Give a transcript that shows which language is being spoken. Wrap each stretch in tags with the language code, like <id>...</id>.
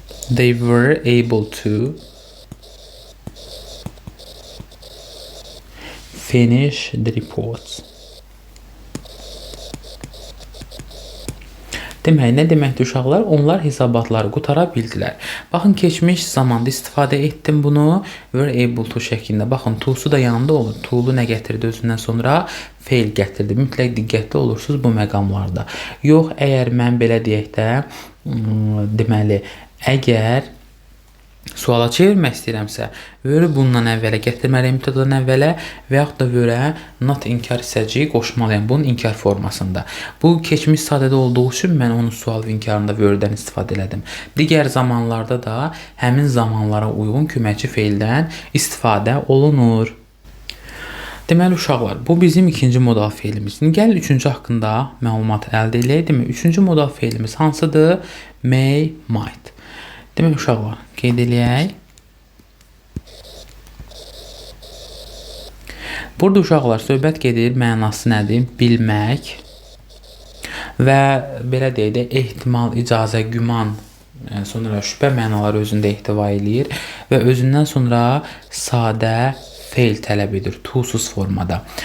<en>They were able to finish the reports.</en> <az>Demək, nə deməkdir uşaqlar? Onlar hesabatları qutara bildilər. Baxın, keçmiş zamanda istifadə etdim bunu.</az> <en>Were able to şəklində.</en> <az>Baxın, to'su da yanında olur. To'lu nə gətirdi özündən sonra? Feil gətirdi. Mütləq diqqətli olursunuz bu məqamlarda. Yox, əgər mən belə deyək də, deməli, əgər suala çevirmək istəyirəmsə, were bundan əvvələ gətirməliyim, mütləqdən əvvələ və yaxud da were not inkar hissəciyi qoşmalıyım bunun inkar formasında. Bu keçmiş sadədə olduğu üçün mən onun sual və inkarında were'dən istifadə elədim. Digər zamanlarda da həmin zamanlara uyğun köməkçi feildən istifadə olunur. Deməli uşaqlar, bu bizim ikinci modal feilimiz. Gəlin üçüncü haqqında məlumat əldə edək. Üçüncü modal feilimiz hansıdır?</az> <en>May, might.</en> <az>Demək uşaqlar, qeyd eləyək. Burada uşaqlar söhbət gedir, mənası nədir? Bilmək və belə deyək də ehtimal, icazə, güman, sonra şübhə mənaları özündə ehtiva eləyir və özündən sonra sadə feil tələb edir, to'suz formada.</az>